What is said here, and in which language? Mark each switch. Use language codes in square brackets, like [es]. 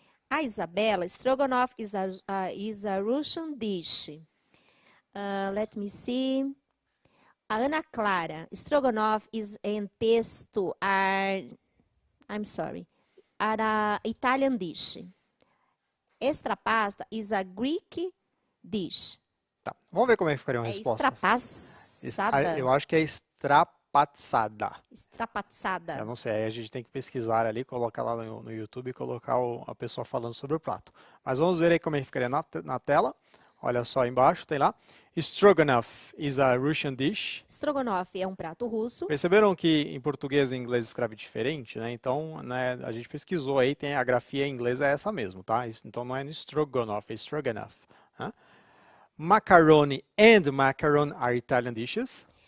[en] A Isabela, Stroganoff is a Russian dish. Let me see. A Ana Clara, Stroganoff is and pesto are a Italian dish. Extra pasta is a Greek dish. [pt] Tá, vamos ver como é que ficariam as respostas. Extrapassada. Eu acho que é extrapassada. Extrapassada. Eu não sei, aí a gente tem que pesquisar ali, colocar lá no YouTube e colocar a pessoa falando sobre o prato. Mas vamos ver aí como é que ficaria na tela. Olha só embaixo, tem lá. [en] Stroganoff is a Russian dish. [pt] Strogonoff é um prato russo. Perceberam que em português e inglês escreve diferente, né? Então, né, a gente pesquisou aí, tem a grafia em inglês é essa mesmo, tá? Então não é Stroganoff, é Stroganoff. Né? [en] Macaroni and macaron are Italian dishes.